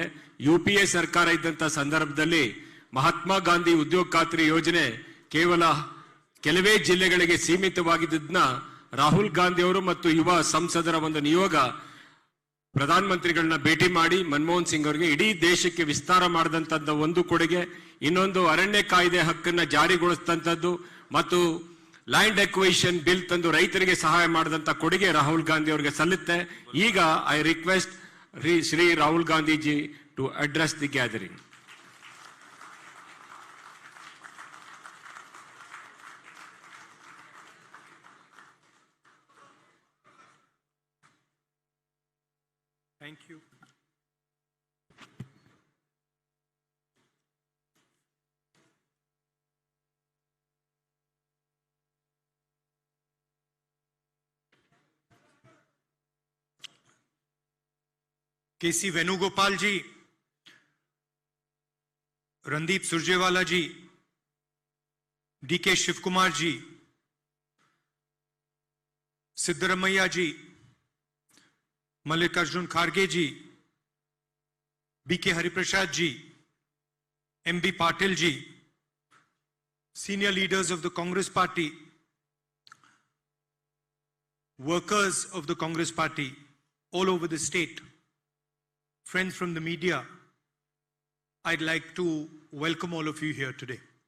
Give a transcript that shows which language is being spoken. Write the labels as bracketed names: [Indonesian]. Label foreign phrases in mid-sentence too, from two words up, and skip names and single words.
[Kannada] UPA ಸರ್ಕಾರ ಇದ್ದಂತ ಸಂದರ್ಭದಲ್ಲಿ ಮಹಾತ್ಮ ಗಾಂಧಿ ಉದ್ಯೋಗ ಖಾತ್ರಿ ಯೋಜನೆ ಕೇವಲ ಕೆಲವೇ ಜಿಲ್ಲೆಗಳಿಗೆ ಸೀಮಿತವಾಗಿದ್ದನ್ನ ರಾಹುಲ್ ಗಾಂಧಿ ಅವರು ಮತ್ತು ಯುವ ಸಂಸದರ ಒಂದು ನಿಯೋಗ ಪ್ರಧಾನಮಂತ್ರಿಗಳನ್ನ ಭೇಟಿ ಮಾಡಿ ಮನಮೋಹನ್ ಸಿಂಗ್ ಅವರಿಗೆ ಇಡೀ ದೇಶಕ್ಕೆ ವಿಸ್ತಾರ ಮಾಡಿದಂತದ್ದು ಒಂದು ಕೊಡುಗೆ. ಇನ್ನೊಂದು ಅರಣ್ಯ ಕಾಯ್ದೆ ಹಕ್ಕನ್ನ ಜಾರಿಗೊಳಿಸಿದಂಥದ್ದು ಮತ್ತು [English] land acquisition bill [Kannada] ತಂದು ರೈತರಿಗೆ ಸಹಾಯ ಮಾಡಿದಂತ ಕೊಡುಗೆ ರಾಹುಲ್ ಗಾಂಧಿ ಅವರಿಗೆ ಸಲ್ಲುತ್ತೆ. [English] ಈಗ I request Shri Rahul Gandhiji to address the gathering. Thank you. KC Venugopal ji, Randeep Surjewala ji, DK Shivkumar ji, Siddaramaiah ji, Mallikarjun Kharge ji, BK Hariprasad ji, MB Patil ji, senior leaders of the Congress Party, workers of the Congress Party all over the state, friends from the media, I'd like to welcome all of you here today.